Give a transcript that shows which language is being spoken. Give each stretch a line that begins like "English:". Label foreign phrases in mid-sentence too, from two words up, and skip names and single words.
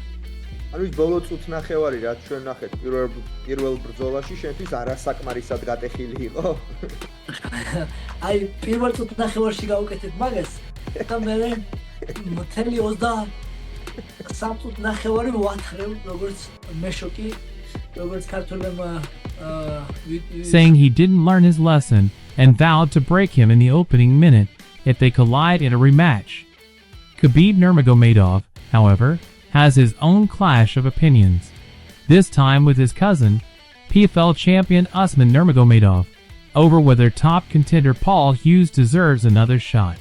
Georgian: ანუ ის ბოლო წუთნახევარი რაც ჩვენ ნახეთ პირველ ბრძოლაში შენთვის არასაკმარისად გატეხილი იყო? აი პირველ წუთნახევარში გავუკეთეთ მაგას და მე მთელი 23 წუთნახევარი ვათხრევ როგორც მეშოკი, როგორც ქართველებმა
English: saying he didn't learn his lesson and vowed to break him in the opening minute if they collide in a rematch. Khabib Nurmagomedov, however, has his own clash of opinions, this time with his cousin, PFL champion Usman Nurmagomedov, over whether top contender Paul Hughes deserves another shot.